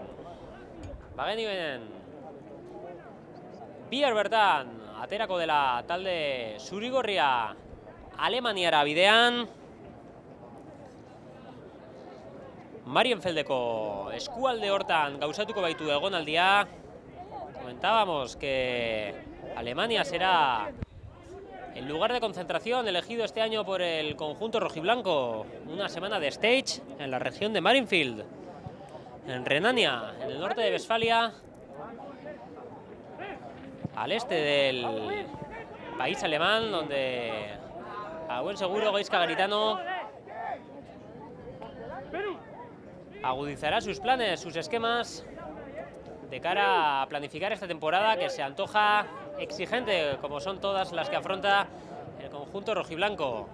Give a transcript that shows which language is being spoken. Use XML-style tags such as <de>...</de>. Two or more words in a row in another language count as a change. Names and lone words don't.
<eu>Bagenioen bihar bertan aterako dela talde zurigorria Alemaniara bidean. Marienfeldeko eskualde hortan gauzatuko baitu egonaldia.</eu> <es>Comentábamos que Alemania será el lugar de concentración elegido este año por el conjunto rojiblanco. Una semana de stage en la región de Marienfeld, en Renania, en el norte de Westfalia, al este del país alemán, donde a buen seguro Gaizka Garitano agudizará sus planes, sus esquemas, de cara a planificar esta temporada que se antoja exigente, como son todas las que afronta el conjunto rojiblanco.</es>